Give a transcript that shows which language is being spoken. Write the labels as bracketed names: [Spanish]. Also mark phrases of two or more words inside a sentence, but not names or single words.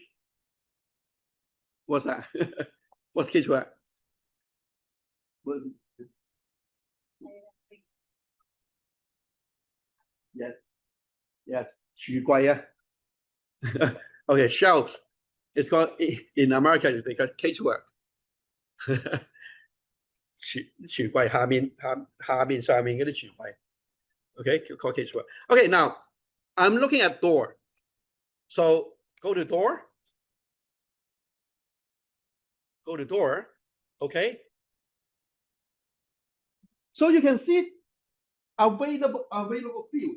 [English] What's that? What's casework? Yes. Yes. [Cantonese] 橱櫃啊. [English] Okay, shelves. It's called in America. It's called casework. [Cantonese] 橱櫃下面上面嗰啲櫥櫃. [English] Okay, called casework. Okay, now I'm looking at door. So go to door. Go to door. Okay. So you can see available fields.